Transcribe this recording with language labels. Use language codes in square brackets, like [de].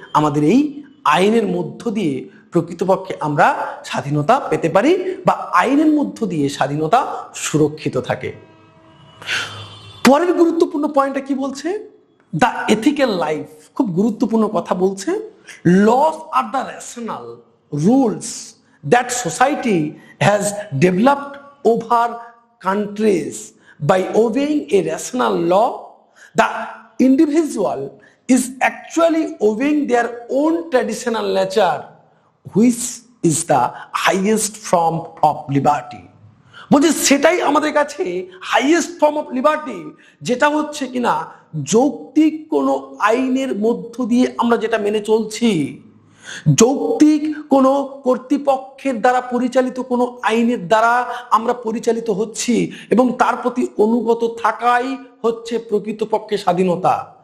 [bn] আমাদের এই আইনের মধ্য দিয়ে প্রকৃতপক্ষে আমরা স্বাধীনতা পেতে পারি বা আইনের মধ্য দিয়ে স্বাধীনতা সুরক্ষিত থাকে। পরের গুরুত্বপূর্ণ পয়েন্টটা কি বলছে, [en] The ethical life. [bn] খুব গুরুত্বপূর্ণ কথা বলছে, [en] Laws are the rational rules that society has developed over countries by obeying a rational law, the individual is actually obeying their own traditional nature, which is the highest form of liberty. [bn] বলছে সেটাই আমাদের কাছে [en] highest form of liberty, [bn] যেটা হচ্ছে কিনা যৌক্তিক কোনো আইনের মধ্য দিয়ে আমরা যেটা মেনে চলছি, যৌক্তিক কোনো কর্তৃপক্ষের দ্বারা পরিচালিত কোনো আইনের দ্বারা আমরা পরিচালিত হচ্ছি এবং তার প্রতি অনুগত থাকাই হচ্ছে প্রকৃতপক্ষে স্বাধীনতা।